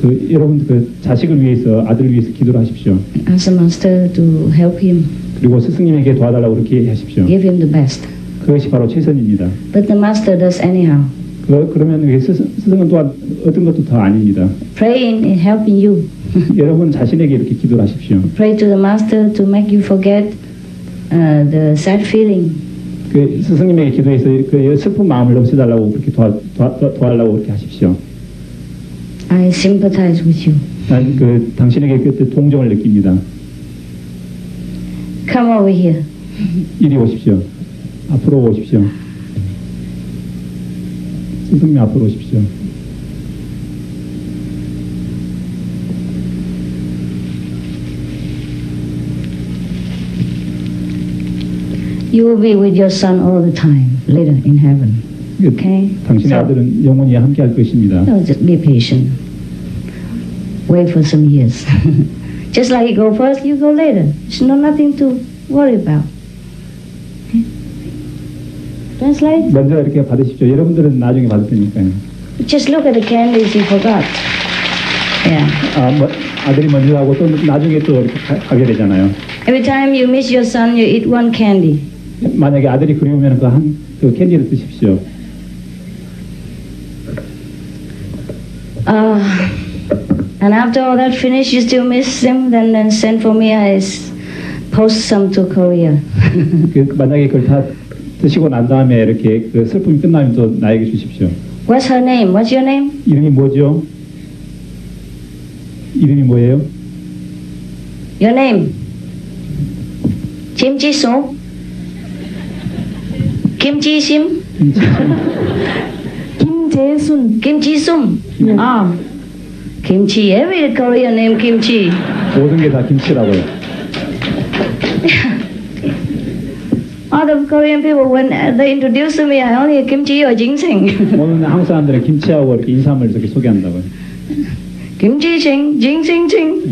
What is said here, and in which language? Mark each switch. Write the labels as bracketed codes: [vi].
[ko] 여러분 자식을 위해서 아들을 위해서 기도를 하십시오. [en] Ask the master to help him. [ko] 그리고 스승님에게 도와달라고 그렇게 하십시오. [en] Give him the best. [ko] 그것이 바로 최선입니다. [en] But the master does anyhow. [ko] 그러면 스승은 또한 어떤 것도 더 아닙니다. [en] Praying is helping you. [ko] 여러분 자신에게 이렇게 기도를 하십시오. [en] Pray to the master to make you forget the sad feeling. [ko] 그 스승님에게 기도해서 그 슬픈 마음을 없애달라고 그렇게 도와달라고 그렇게 하십시오. [en] I sympathize with you. [ko] 난 당신에게 그때 동정을 느낍니다. [en] Come over here. [ko] 이리 오십시오. 앞으로 오십시오. 스승님 앞으로 오십시오. [en] You will be with your son all the time later in heaven. Okay? [ko] 당신의 아들은 영원히 함께 할 것입니다. [en] No, just be patient. Wait for some years. Just like you go first, you go later. There's nothing to worry about. Okay? Translate? [ko] 먼저 이렇게 받으십시오. 여러분들은 나중에 받을 테니까요. [en] Just look at the candies you forgot. Yeah. [ko] 아들이 먼저 하고 또 나중에 또 이렇게 가게 되잖아요. [en] Every time you miss your son, you eat one candy. [ko] 만약에 아들이 그리우면 그 캔디를 드십시오. [en] And after all that finished, you still miss him, then send for me. I post some to Korea. [ko] 만약에 그걸 다 드시고 난 다음에 이렇게 그 슬픔이 끝나면 또 나에게 주십시오. [en] What's her name? What's your name? [ko] 이름이 뭐죠? 이름이 뭐예요? [en] Your name? Kim Ji-soo? Kim Ji-sim? [ko] 김재순. [en] Kim Ji-sum? Kimchi. Every Korean name Kimchi. [ko] 모든 게 다 김치라고요. [en] All the Korean people, when they introduce to me, I only hear kimchi or ginseng. [ko] 오늘 한국 사람들은 김치하고 이렇게 인삼을 이렇게 소개한다고요. [en] Kimchi ching, ginseng ching.